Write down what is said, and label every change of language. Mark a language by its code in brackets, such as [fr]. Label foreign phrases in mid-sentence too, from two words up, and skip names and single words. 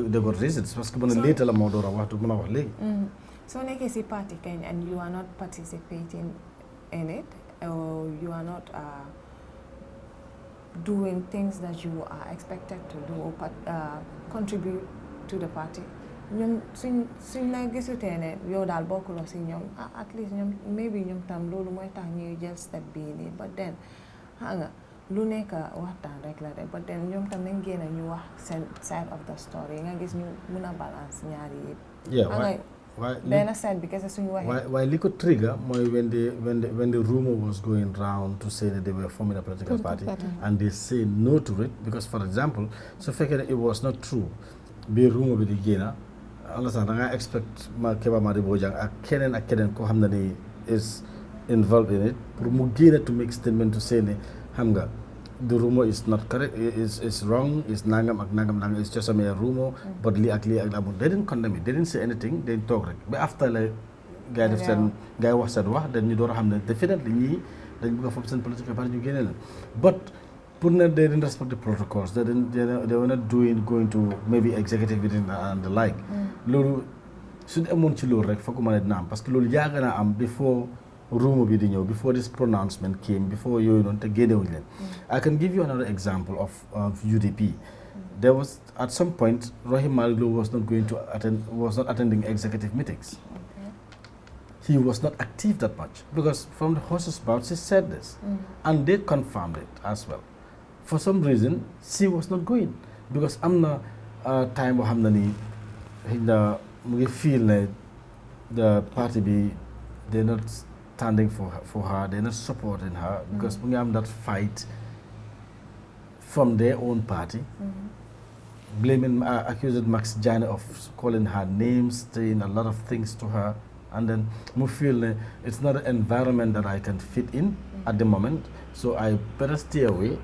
[en] they got reasons. Later, so in party and you are not participating in it, or you are not doing things that you are expected to do or contribute to the party. [wo] Suñ la gisutee ne yow daal bokkuloo si ñoom [en] at least [wo] ñoom maybe ñoom tam loolu mooy tax ñuy jël step bii nii [en] but then [wo] xam nga lu nekk waxtaan rek la de [en] but then [wo] ñoom tam nañ génn ñu wax seen [en] side of the story [wo] nga gis ñu mun a balance ñaari yëpp. Benn side bi kese suñu waxee. [en] Why [wo] li ko [en] trigger mooy when the rumor was going round to say that they were forming a political party and they say no to it because for example [wo] su fekkee [en] it was not true [wo] bi rumor bi di génn [en] understand [wo] da nga [en] expect Keba Madibo Jang [wo] ak keneen koo xam ne ni [en] is involved in it pour mu génn to make statement to say [wo] ne xam nga [en] the rumor is not correct, is wrong, is [wo] nangam ak nangam, [en] it's just a mere rumor, but [wo] li ak amul. [en] They didn't condemn it, they didn't say anything, they didn't talk rek. But after like [wo] guy def seen guy wax seen wax dañ ñu door a xam ne definitely ñii dañ bëgg a form seen [en] political party [wo] ñu génne leen. [en] But pour ne they didn't respect the protocols, they were not going to maybe executive meeting and the like. [wo] Loolu suñu amoon ci loolu rek foog mën a dina am [fr] parce que [wo] loolu yàgg naa am before rumor bi di ñëw, [en] before this pronouncement came, before [wo] yooyu noonu te génnewuñ leen. [en] I can give you another example of UDP. There was at some point Rahim Malick Lowe was not attending executive meetings. He was not active that much because from the horse's mouth he said this, and they confirmed it as well. For some reason, she was not going because [wo] am na time boo xam ne nii xëy na mu ngi [en] feel ne the party bi they're not standing for her, they're not supporting her because we have that fight from their own party, blaming, accusing Max Jani of calling her names, saying a lot of things to her, and then we feel it's not an environment that I can fit in at the moment, so I better stay away.